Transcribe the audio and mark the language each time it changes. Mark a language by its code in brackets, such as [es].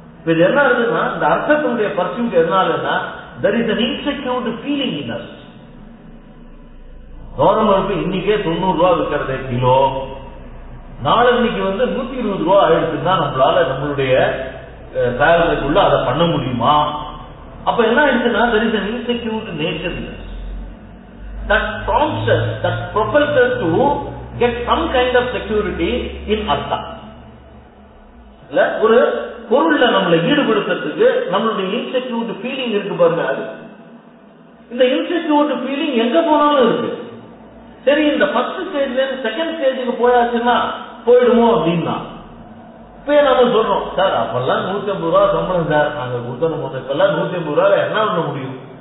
[ta] இது என்ன இருக்குன்னா இந்த அர்த்தத்தினுடைய பர்சூட் எதனாலன்னா [en] there is an insecure feeling in us. [ta] Government இன்னைக்கே 90 ரூபா விற்கிறதே கிலோ, நாளைக்கு 120 ரூபா ஆயிடுச்சுன்னா நம்மளால நம்மளுடைய சேலரிக்குள்ள அதை பண்ண முடியுமா? அப்ப என்ன ஆயிடுச்சுன்னா [en] there is an insecure nature that prompts us, that propels us to get some kind of security in artha. [ta] இல்ல, ஒரு பொருள்ல நம்மளை ஈடுபடுத்துறதுக்கு நம்மளுடைய இன்செக்யூர்ட் ஃபீலிங் இருக்கு பாருங்க. அது இந்த இன்செக்யூர்ட் ஃபீலிங் எங்க போனாலும் இருக்கு. சரி, இந்த ஃபர்ஸ்ட் ஸ்டேஜ்ல இருந்து செகண்ட் ஸ்டேஜுக்கு போயாச்சுன்னா போயிடுமோ அப்படின்னா இப்ப நம்ம சொல்றோம், சார் அப்பெல்லாம் 150 ரூபா சம்பளம் சார், நாங்க கொடுத்தோம், இப்பெல்லாம் 150 ரூபாய் என்ன பண்ண முடியும்?